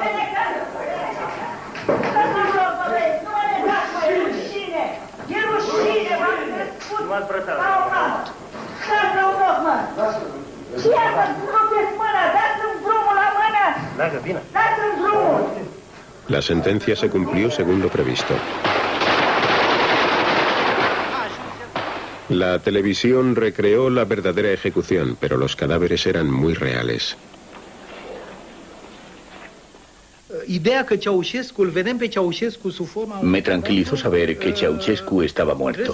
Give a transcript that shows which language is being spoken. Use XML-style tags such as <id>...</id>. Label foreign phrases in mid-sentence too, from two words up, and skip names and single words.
<ro>E rușine, v-am spus. Dați-mi un loc, mă. Și iată, rupeți mâna, dați-mi drumul la mână. Dați-mi drumul.</ro> <es>La sentencia se cumplió según lo previsto. La televisión recreó la verdadera ejecución, pero los cadáveres eran muy reales. Me tranquilizó saber que Ceausescu estaba muerto.</es>